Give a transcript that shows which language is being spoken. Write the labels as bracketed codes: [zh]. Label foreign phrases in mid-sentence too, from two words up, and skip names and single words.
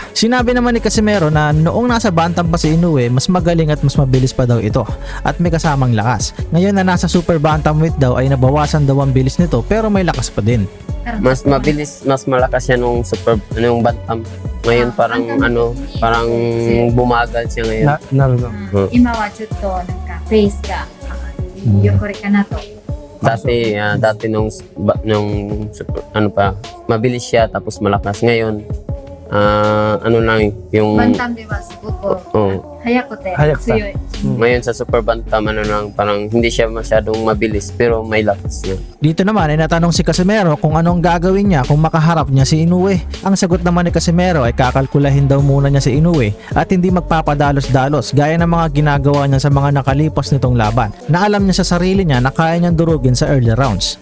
[tl] Sinabi naman ni Casimero na noong nasa bantam pa si Inoue, mas magaling at mas mabilis pa daw ito at may kasamang lakas. Ngayon na nasa [en] super bantamweight [tl] daw ay nabawasan daw ang bilis nito pero may lakas pa din. Mas mabilis, mas malakas siya nung yung bantam. Ngayon parang bumagal siya ngayon. [ja] 今はちょっとなんかフェイスがこれかなと。 [tl] Dati nung mabilis siya tapos malakas. Ngayon, yung [ja] バンタムではすごく速くて強い。 [tl] ngayon sa [en] super bantam [tl] parang hindi siya masyadong mabilis pero may lakas niya. Dito naman ay natanong si Casimero kung anong gagawin niya kung makaharap niya si Inoue. Ang sagot naman ni Casimero ay kakalkulahin daw muna niya si Inoue at hindi magpapadalos-dalos gaya ng mga ginagawa niya sa mga nakalipas nitong laban na alam niya sa sarili niya na kaya niyang durugin sa [en] early rounds.